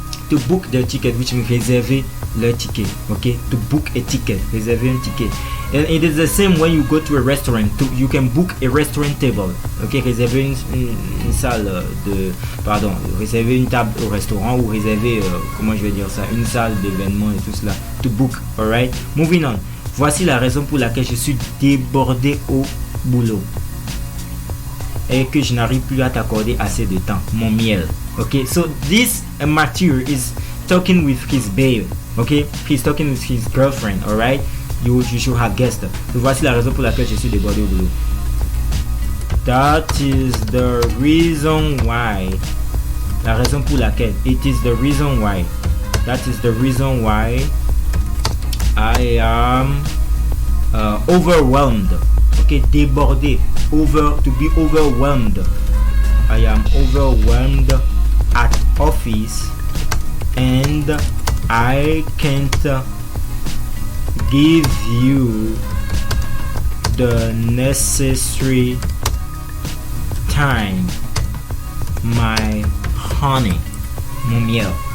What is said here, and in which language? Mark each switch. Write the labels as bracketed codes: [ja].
[en] To book their ticket, which means [fr] réserver leur ticket, [en] okay? To book a ticket, [fr] réserver un ticket. [en] And it is the same when you go to a restaurant. You can book a restaurant table, okay? [fr] Réserver une salle réserver une table au restaurant ou réserver, comment je vais dire ça, une salle d'événement et tout cela. [en] To book, alright? Moving on. [fr] Voici la raison pour laquelle je suis débordé au boulot et que je n'arrive plus à t'accorder assez de temps, mon miel. [en] Okay, so this Matthew is talking with his babe. Okay, he's talking with his girlfriend. Alright, you should have guessed. So [fr] voici la raison pour laquelle je suis débordé au boulot. [en] That is the reason why. [fr] La raison pour laquelle. [en] It is the reason why. That is the reason why I am overwhelmed. Okay, débordé. To be overwhelmed. I am overwhelmed at office and I can't give you the necessary time, my honey, [fr] mon miel.